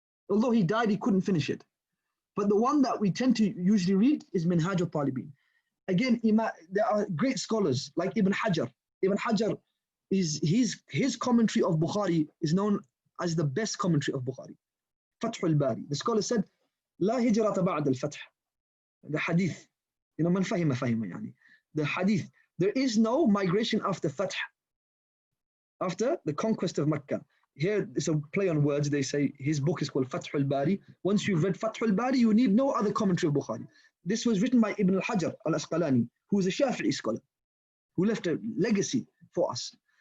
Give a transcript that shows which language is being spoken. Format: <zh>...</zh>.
<en>Although he died, he couldn't finish it. But the one that we tend to usually read is Minhaj al-Talibin. Again, there are great scholars like Ibn Hajar. Ibn Hajar, his commentary of Bukhari is known as the best commentary of Bukhari. Fath al-Bari. The scholar said,</en> <ar>لا هجرة بعد الفتح.</ar> <en>The hadith,</en> <ar>man fahima fahima yani.</ar> <en>The hadith, there is no migration after Fath, after the conquest of Mecca. Here it's a play on words. They say his book is called Fath al-Bari. Once you've read Fath al-Bari, you need no other commentary of Bukhari. This was written by Ibn al-Hajar al-Asqalani, who is a Shafi'i scholar, who left a legacy for us.</en>